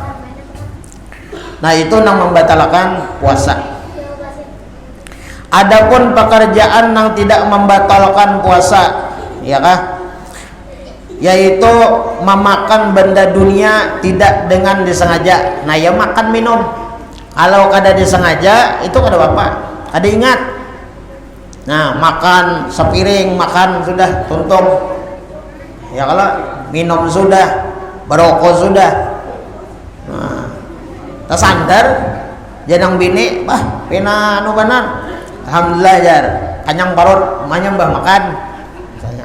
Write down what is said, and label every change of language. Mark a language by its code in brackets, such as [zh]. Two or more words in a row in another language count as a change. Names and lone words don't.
[id] Nah itu yang membatalkan puasa. Adapun pekerjaan yang tidak membatalkan puasa, ya kah? Yaitu memakan benda dunia tidak dengan disengaja. [bjn] Nah ya makan minum kalau kada disengaja itu kada apa, kada ingat. Nah makan sepiring, makan sudah tuntung ya, kalau minum sudah, berokok sudah, nah tersandar janang bini bah pina anu benar alhamdulillah jar kanyang parut manya mbah makan misalnya.